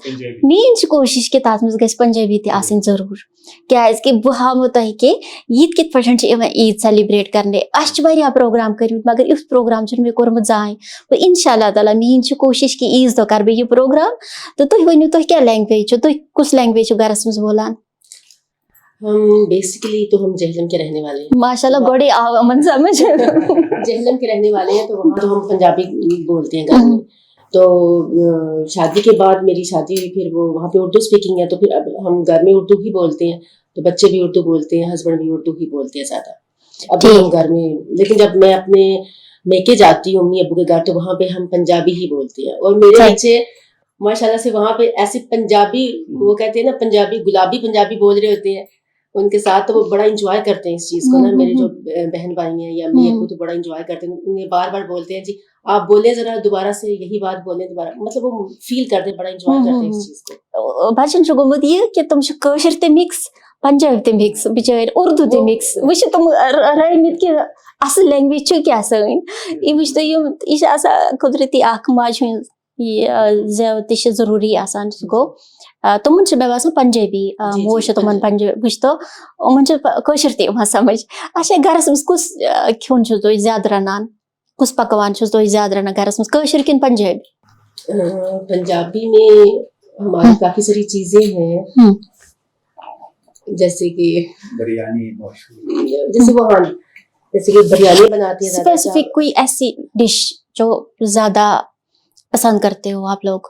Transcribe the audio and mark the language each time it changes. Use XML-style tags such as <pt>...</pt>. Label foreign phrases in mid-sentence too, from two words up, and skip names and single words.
<ks>میٛٲنۍ چھِ کوٗشِش کہِ تَتھ منٛز گژھِ پنجٲبی تہِ آسٕنۍ ضروٗر, کیٛازِکہِ بہٕ ہاوو تۄہہِ کہِ ییٚتہِ کِتھ پٲٹھۍ چھِ یِوان عیٖد سیلِبریٹ کَرنہٕ. اَسہِ چھِ واریاہ پرٛوگرام کٔرمٕتۍ مگر یُتھ پرٛوگرام چھُنہٕ مےٚ کوٚرمُت زٕہٕنۍ. وۄنۍ</ks> <ar>اِنشاء اللہ تعالیٰ</ar> <ks>میٛٲنۍ چھِ کوٗشِش کہِ عیٖذ دۄہ کَرٕ بہٕ یہِ پرٛوگرام. تہٕ تُہۍ ؤنِو تُہۍ کیٛاہ لینٛگویج چھُ, تُہۍ کُس لینٛگویج چھُ گَرَس منٛز بولان؟</ks> <ur>ہم بیسکلی تو ہم جہلم کے رہنے والے ہیں.</ur> <ar>ماشاء اللہ</ar> <ks>گۄڈے آو یِمن سمجھ.</ks> <ur>جہلم کے رہنے والے ہیں تو وہاں تو ہم پنجابی بولتے ہیں گھر میں. تو شادی کے بعد میری شادی ہوئی, پھر وہ وہاں پہ اردو اسپیکنگ ہے, تو پھر اب ہم گھر میں اردو ہی بولتے ہیں. تو بچے بھی اردو بولتے ہیں, ہسبینڈ بھی اردو ہی بولتے ہیں زیادہ. ابھی ہم گھر میں, لیکن جب میں اپنے میکے جاتی ہوں امی ابو کے گھر تو وہاں پہ ہم پنجابی ہی بولتے ہیں. اور میرے بچے</ur> <ar>ماشاء اللہ</ar> <ur>سے وہاں پہ ایسے پنجابی, وہ کہتے ہیں نا پنجابی, گلابی پنجابی بول رہے ہوتے ہیں ان کے ساتھ, تو وہ بڑا انجوائے کرتے ہیں اس چیز کو نا. میرے جو بہن بھائی ہیں یا امی ابو تو بڑا انجوائے کرتے ہیں, انہیں بار بار بولتے ہیں جی آپ بولیں ذرا دوبارہ سے یہی بات بولیں دوبارہ, مطلب وہ فیل کرتے ہیں, بڑا انجوائے کرتے ہیں اس چیز کو.</ur> <ks>بَچَن چھُ گوٚمُت یہِ کہِ تِم چھِ کٲشِر تہِ مِکس, پنجٲبۍ تہِ مِکس, بِچٲرۍ اُردو تہِ مِکس. وۄنۍ چھِ تِم رٲیمٕتۍ کہِ اَصٕل لینٛگویج چھِ کیٛاہ سٲنۍ. یہِ وٕچھ تُہۍ یہِ چھِ آسان قُدرٔتی اکھ ماجہِ ہُنٛد یہِ زٮ۪و تہِ چھِ ضروٗری آسان. سُہ گوٚو تِمن چھِ مےٚ باسان پنجٲبی, موج چھِ تِمن پنجٲبی, وٕچھ تو یِمن چھِ کٲشُر تہِ یِوان سمجھ. اچھا گرس منٛز کُس کھیوٚن چھِو تُہۍ زیادٕ رَنان, کُس پکوان چھِو تُہۍ زیادٕ رَنان گرس منٛز, کٲشُر کِنہٕ پنجٲبی؟</ks> <ur>پنجابی میں ہماری کافی ساری چیزیں ہیں, جیسے کہ بریانی, جیسے وہ ہاں جیسے کہ بریانی بناتی ہیں. اسپیسیفک کوئی ایسی ڈش جو زیادہ پسند کرتے ہو آپ لوگ؟</ur>